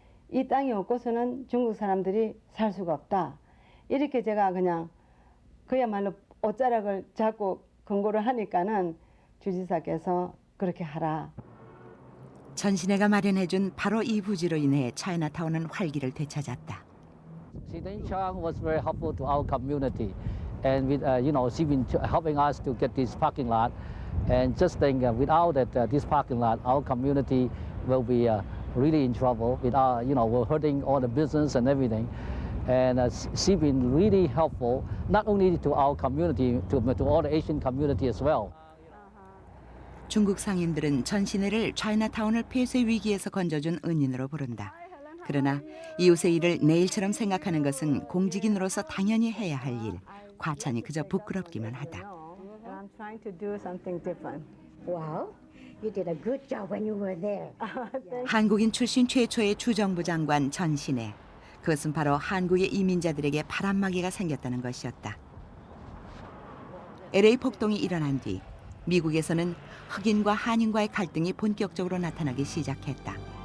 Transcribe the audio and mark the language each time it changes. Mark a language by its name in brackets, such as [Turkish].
[Korean] 이 땅이 없고서는 중국 사람들이 살 수가 없다. 이렇게 제가 그냥 그야말로 옷자락을 잡고 권고를 하니까는 주지사께서 그렇게 하라. 전신혜가 마련해준 바로 이 부지로 인해 차이나타운은 활기를 되찾았다. [English] Xi Chang was very helpful to our community, and with she been helping us to get this parking lot. And just think, without this parking lot, our community will be really in trouble. We're hurting all the business and everything. And she been really helpful, not only to our community, to all the Asian community as well. [Korean] 중국 상인들은 전신혜를 차이나타운을 폐쇄 위기에서 건져준 은인으로 부른다. 그러나 이웃의 일을 내일처럼 생각하는 것은 공직인으로서 당연히 해야 할 일. 과찬이 그저 부끄럽기만 하다. [English] I'm trying to do something different. Well, you did a good job when you were there. [Korean] 한국인 출신 최초의 주정부 장관 전신혜. 그것은 바로 한국의 이민자들에게 바람막이가 생겼다는 것이었다. LA 폭동이 일어난 뒤 미국에서는 흑인과 한인과의 갈등이 본격적으로 나타나기 시작했다.